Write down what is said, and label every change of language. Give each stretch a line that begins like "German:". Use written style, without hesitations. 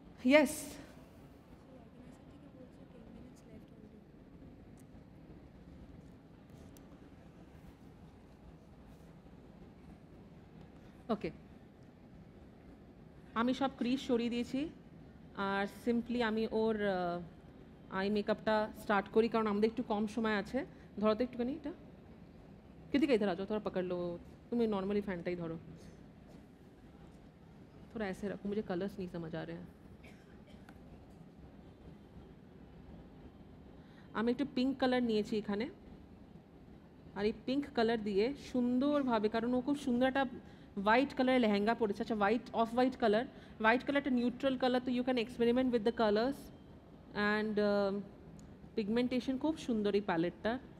Bangla: Yes, ওকে, আমি সব crease সরিয়ে দিয়েছি, আর সিম্পলি আমি ওর আই মেকআপটা স্টার্ট করি, কারণ আমাদের একটু কম সময় আছে। ধরো তো একটুখানি এটা,
Hindi: किधर इधर आ जाओ, थोड़ा पकड़ लो, तुम्हें नॉर्मली फैंटा ही धरो, थोड़ा ऐसे रखो, मुझे कलर्स नहीं समझ आ रहे हैं।
Bangla: আমি একটু পিঙ্ক কালার নিয়েছি এখানে, আর এই পিঙ্ক কালার দিয়ে সুন্দরভাবে, কারণ ও খুব সুন্দর একটা হোয়াইট কালারের লেহেঙ্গা পরেছে, আচ্ছা white off white colour, white কালারটা নিউট্রাল কালার, তো
English: you can experiment with the colours and pigmentation
Bangla: খুব সুন্দর এই প্যালেটটা।